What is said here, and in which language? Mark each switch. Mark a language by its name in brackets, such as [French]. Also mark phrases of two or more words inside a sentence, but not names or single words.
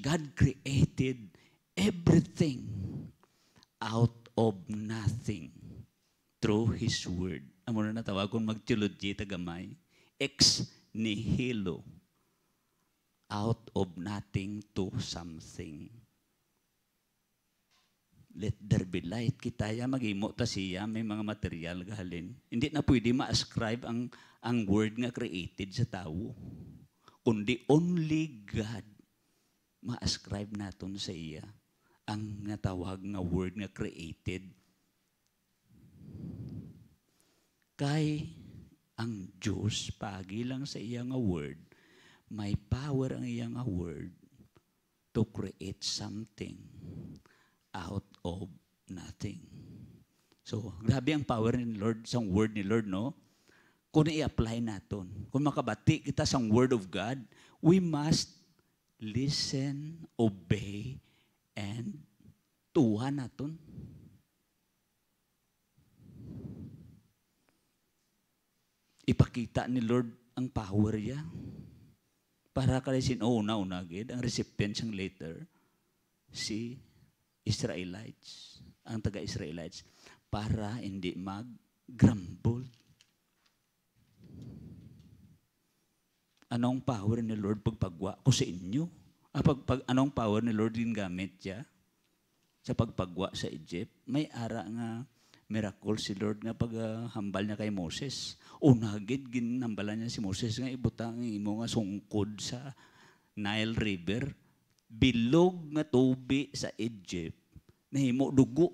[English] God created everything out of nothing through His Word. [Hiligaynon] Amo na natawag kung mag-theology tagamay. [Latin] Ex nihilo. [English] Out of nothing to something. Let there be light. [Hiligaynon] Kitaya mag-imo ta siya, may mga material gahalin. Hindi na pwede ma-ascribe ang word nga created sa tao. Kundi [English] only God [Hiligaynon] ma-ascribe naton sa iya ang natawag nga word nga created. Kay ang Diyos, pagi lang sa iya nga word, may power ang iya nga word [English] to create something out of nothing. [Hiligaynon] So, grabe ang power ni Lord, sa word ni Lord, no? Kung i-apply natin, kung makabati kita sa [English] word of God, we must listen, obey, and [Hiligaynon] tuwa natin. Ipakita ni Lord ang power niya. Para kalisin, una agad, ang recipient siyang later, si Israelites, ang taga-Israelites, para hindi mag-grumble. Anong power ni Lord pagpagwa ko sa inyo? Anong power ni Lord din gamit siya sa pagpagwa sa Egypt? May ara nga miracle si Lord nga paghambal niya kay Moses. Unagid ginhambalan niya si Moses nga ibutang imo nga sungkod sa Nile River. Bilog nga tubi sa Egypt, nahimo dugo.